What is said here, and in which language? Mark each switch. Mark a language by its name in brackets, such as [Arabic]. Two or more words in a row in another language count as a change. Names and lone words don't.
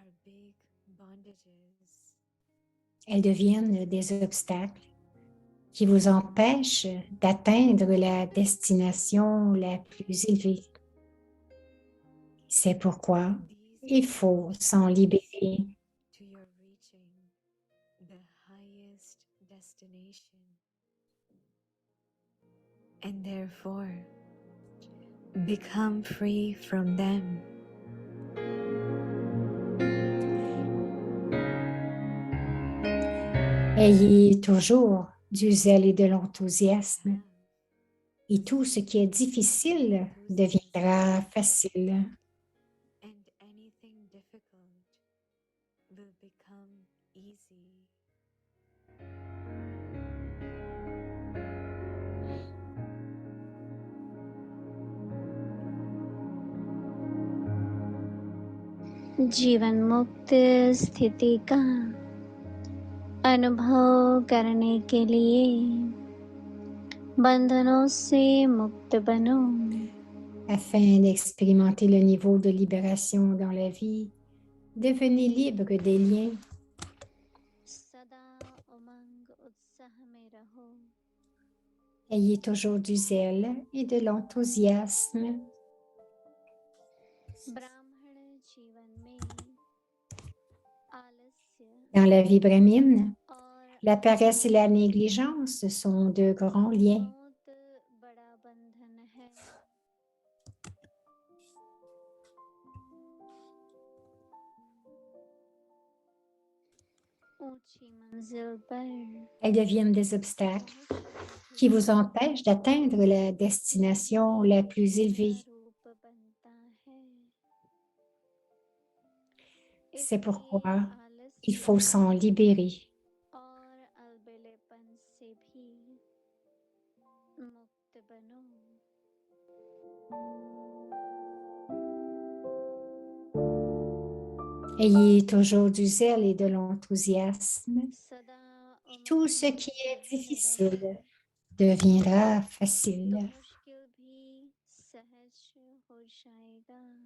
[French] Elles deviennent des obstacles qui vous empêchent d'atteindre la destination la plus élevée. C'est pourquoi il faut s'en libérer. [English] And therefore, become free from them. [French] Ayez toujours du zèle et de l'enthousiasme, et tout ce qui est difficile deviendra facile. [English] And anything difficult will become easy. [Hindi] जीवन मुक्त स्थिति का अनुभव करने के लिए बंधनों से मुक्त बनो. [French] Afin d'expérimenter le niveau de libération dans la vie, devenez libre des liens. [Hindi] सदा उमंग उत्साह में रहो. [French] Ayez toujours du zèle et de l'enthousiasme. [Hindi] ब्राह्मण जीवन में आलस्य [French] Dans la vie brahmine, [Hindi] और [French] la paresse et la négligence sont deux grands liens. [Hindi] बहुत बड़ा बंधन है. ऊंची मंजिल पर [French] Elles deviennent des obstacles qui vous empêchent d'atteindre la destination la plus élevée. [Hindi] रूप बनता है. [French] C'est [Hindi] इसलिए [French] pourquoi il [Hindi] आलस्य [French] faut s'en libérer. [Hindi] और अलबेलेपन से भी मुक्त बनो। [French] Ayez toujours du zèle et de l'enthousiasme. [Hindi] सदा [French] Et tout ce [Hindi] उमंग [French] qui est [Hindi] उत्साह में [French] difficile [Hindi] रहो [French] deviendra [Hindi] तो [French] facile. [Hindi] मुश्किल भी सहज हो जाएगा।